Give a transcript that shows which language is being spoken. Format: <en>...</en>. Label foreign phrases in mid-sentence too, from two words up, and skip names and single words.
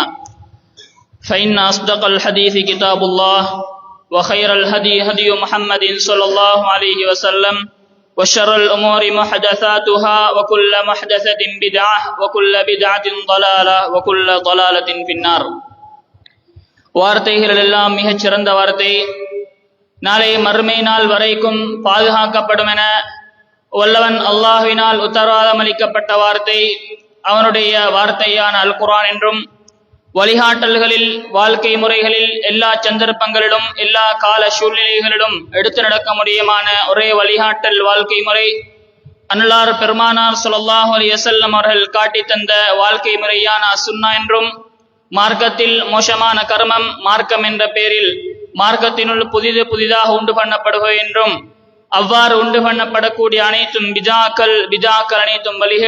<ar>فإن أصدق الحديث كتاب الله، وخير الهدي هدي محمد صلى الله عليه وسلم، وشر الأمور محدثاتها، وكل محدثة بدعة، وكل بدعة ضلالة، وكل ضلالة في النار.</ar> <ta>வார்த்தைகள் எல்லாம் மிகச் சிறந்த வார்த்தை, நாளை மறுமை நாள் வரைக்கும் பாதுகாக்கப்படும் என வல்லவன் அல்லாஹ்வினால் உத்தரவாதம் அளிக்கப்பட்ட வார்த்தை அவனுடைய வார்த்தையான அல் குர்ஆன் என்றும், வழிகாட்டல்களில், வாழ்க்கை முறைகளில், எல்லா சந்தர்ப்பங்களிலும், எல்லா கால சூழ்நிலைகளிலும் எடுத்து நடக்க முடியுமான ஒரே வழிகாட்டல் வாழ்க்கை முறை அன்னலார் பெருமானார்</ta> <ar>صلى الله عليه وسلم</ar> <ta>அவர்கள் காட்டி தந்த வாழ்க்கை முறையான சுன்னா என்றும், மார்க்கத்தில் மோசமான கர்மம் மார்க்கம் என்ற பெயரில் மார்க்கத்தினுள் புதிதாக உண்டு பண்ணப்படுவது என்றும், அவ்வாறு உண்டு பண்ணப்படக்கூடிய அனைத்தும் பிதாக்கள் அனைத்தும்</ta>